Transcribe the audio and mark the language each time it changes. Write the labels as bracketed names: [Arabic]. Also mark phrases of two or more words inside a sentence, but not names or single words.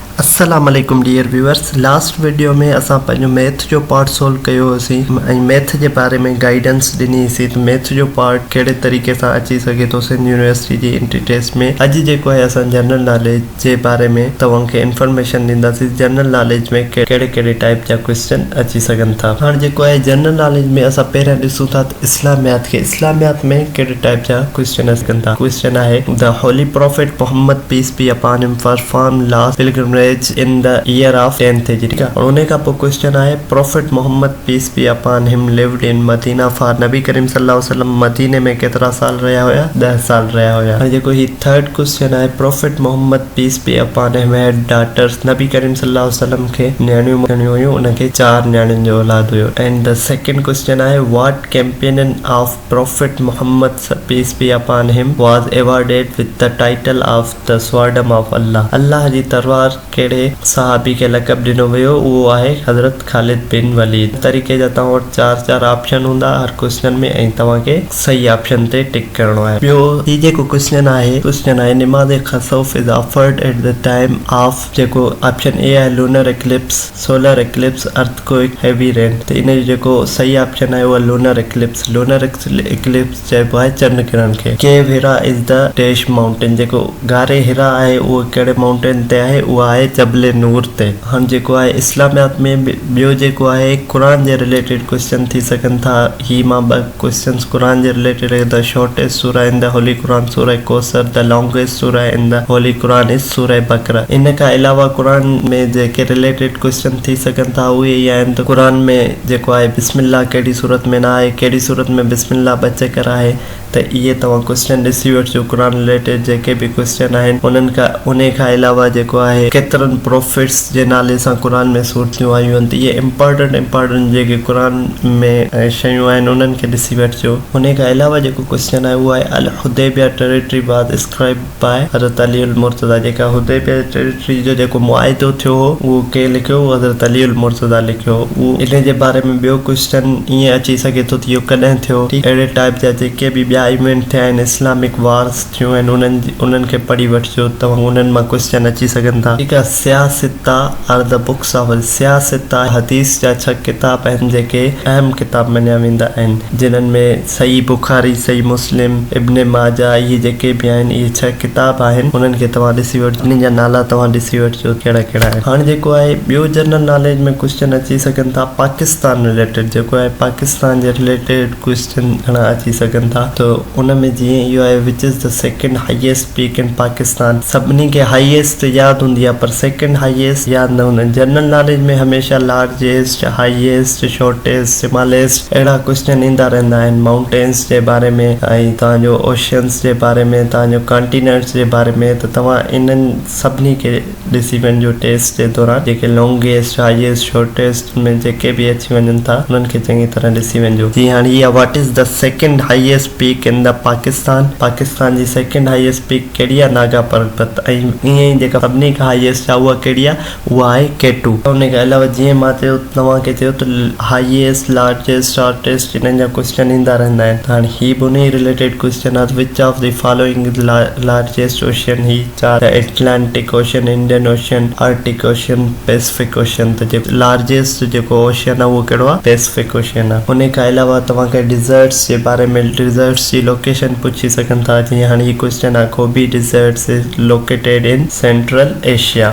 [Arabic] السلام عليكم [English] dear viewers. [Sindhi] लास्ट वीडियो में असां पंहिंजो मैथ जो पार्ट सोल्व कयो होसीं ऐं मैथ जे बारे में गाइडेंस ॾिनीसीं त मैथ जो पार्ट कहिड़े तरीक़े सां अची सघे थो सिंध यूनिवर्सिटी जी [English] entry test [Sindhi] में। अॼु जेको आहे असां [English] general knowledge [Sindhi] जे बारे में तव्हांखे इंफॉर्मेशन ॾींदासीं। [English] general knowledge [Sindhi] में कहिड़े कहिड़े टाइप जा क्वेश्चन अची सघनि था। हाणे जेको आहे [English] general knowledge [Sindhi] में असां पहिरियां ॾिसूं था इस्लामियात खे। इस्लामियात में कहिड़े टाइप जा क्वेश्चन अचनि था। [English] क्वेश्चन आहे the Holy Prophet Muhammad peace be upon him perform last pilgrimage in the year of 10th हिजरी। [Urdu] ٹھیک ہے، اور انہیں کا کوئسچن ہے [English] Prophet Muhammad peace be upon him lived in Madina for [Urdu] नबी करीम [Arabic] صلى الله عليه وسلم [Urdu] مدینے میں کیترا سال رہا ہویا? [Sindhi] 10 साल रहा होया। और जेको ही [English] third question [Sindhi] है [English] Prophet Muhammad peace be upon him had daughters. [Sindhi] नबी करीम [Arabic] صلى الله عليه وسلم [Sindhi] के न्याणियूं हुयूं, उनके 4 न्याणियुनि जो औलाद हुयो। [English] and the second question है what companion of Prophet Muhammad peace be upon him was awarded with the title of the sword of Allah. [Sindhi] अल्लाह जी तलवार केड़े सहाबी के लक़ब ॾिनो वियो? उहो आहे हज़रत ख़ालिद बिन वलीद। तरीक़े जा तव्हां वटि 4 ऑप्शन हूंदा हर क्वेश्चन में ऐं तव्हांखे सही ऑप्शन ते टिक करणो आहे। ॿियो ही जेको क्वेश्चन आहे निमाज़ खसौफ [English] is offered at the time of [Sindhi] जेको ऑप्शन ए आहे [English] lunar eclipse, solar eclipse, earthquake, heavy rain. [Sindhi] त इन जो जेको सही ऑप्शन आहे उहा [English] lunar eclipse. lunar eclipse [Sindhi] चइबो आहे चंड किरण खे। [English] cave Hira is the dash mountain. [Sindhi] जेको गारे हिरा आहे उहो कहिड़े माउंटेन ते आहे? उहा आहे जबले नूर ते। हाणे जेको आहे इस्लामियात में ॿियो जेको आहे कुरान जे रिलेटेड क्वेश्चन थी सघनि था। ही मां 2 क्वेश्चंस कुरान जे रिलेटेड है। [English] the shortest Surah in the Holy Quran Surah Kausar. the longest Surah in the Holy Quran is Surah Baqarah. [Sindhi] इन खां अलावा कुरान में जेके रिलेटेड क्वेश्चन थी सघनि था उहे ई आहिनि त कुरान में जेको आहे बिस्मिल्लाह कहिड़ी सूरत में न आहे, कहिड़ी सूरत में बिस्मिल्लाह 2 चकर आहे। त इहे तव्हां क्वेश्चन ॾिसी वठिजो। कुरान रिलेटेड जेके बि क्वेश्चन आहिनि उन खां अलावा जेको आहे केतिरनि प्रोफिट्स जे नाले सां कुरान में सूरतियूं आयूं आहिनि। त इहे इम्पोर्टेंट जेके कुरान में शयूं आहिनि उन्हनि खे ॾिसी वठिजो। उन खां अलावा जेको क्वेश्चन आहे उहो आहे अल हुदैबिया [English] territory was describe by [Sindhi] हज़रत अली उल मुर्तज़ा। जेका हुदैबिया टेरिटरी जो जेको मुआहिदो थियो हो उहो के लिखियो? हज़रत अली उल मुर्तज़ा लिखियो। उहो इन जे बारे में ॿियो क्वेश्चन ईअं अची सघे थो त इहो कॾहिं थियो? अहिड़े टाइप जा जेके बि ॿिया इवेंट थिया आहिनि, [English] Islamic wars [Sindhi] थियूं आहिनि, उन्हनि खे पढ़ी वठिजो। तव्हां उन्हनि मां क्वेश्चन अची सघनि था। ठीकु आहे। सियासिता [English] are the books of [Sindhi] सियासिता हदीस जा 6 किताब आहिनि जेके अहम किताब मञिया वेंदा आहिनि, जिन्हनि में सही बुखारी, सही मुस्लिम, इब्न माजा, इहे जेके बि आहिनि इहे 6 किताब आहिनि। उन्हनि खे तव्हां ॾिसी वठिजो, उन्हनि जा नाला तव्हां ॾिसी वठिजो कहिड़ा कहिड़ा आहिनि। हाणे जेको आहे ॿियो जनरल नॉलेज में क्वेश्चन अची सघनि था पाकिस्तान रिलेटेड। जेको आहे पाकिस्तान जे रिलेटेड क्वेश्चन घणा अची सघनि था। त उन में जीअं इहो आहे [English] which is the second highest peak in Pakistan. [Sindhi] सभिनी खे हाईएस्ट यादि हूंदी आहे पर [English] second highest [Sindhi] यादि न हूंदा आहिनि। जनरल नॉलेज में हमेशह [English] largest, highest, shortest, smallest [Sindhi] अहिड़ा क्वेश्चन ईंदा रहंदा आहिनि। माउंटेन्स जे बारे में ऐं तव्हांजो ओशन्स जे बारे में, तव्हांजो कॉन्टिनेंट्स जे बारे में। त तव्हां इन्हनि सभिनी खे ॾिसी वञिजो टेस्ट जे दौरान। जेके [English] longest, highest, shortest [Sindhi] में जेके बि अची वञनि था उन्हनि खे चङी तरह ॾिसी वञिजो। जी हाणे इहा [English] what is the second highest peak in the Pakistan [Sindhi] जी [English] second highest peak [Sindhi] कहिड़ी आहे? नागा पर्वत। ऐं ईअं ई जेका सभिनी खां हाईएस्ट आहे उहा कहिड़ी आहे? उहा आहे केटू। उन खां अलावा जीअं मां चयो तव्हांखे चयो त [English] highest, largest, shortest [Sindhi] इन्हनि जा क्वेश्चन ईंदा रहंदा आहिनि। हाणे ही बि उन रिलेटेड क्वेश्चन आहे [English] which of the following largest ocean. [Sindhi] ही 4 एटलांटिक ओशन, इंडियन ओशन, आर्टिक ओशन, पैसिफिक ओशन। त जेको लार्जेस्ट जेको ओशन आहे उहो कहिड़ो आहे? पैसिफिक ओशन आहे। उन खां अलावा तव्हांखे डिज़र्ट्स जे बारे में, डिज़र्ट्स जी लोकेशन पुछी सघनि था। जीअं हाणे ही क्वेश्चन आहे गोबी [English] deserts is located in Central Asia.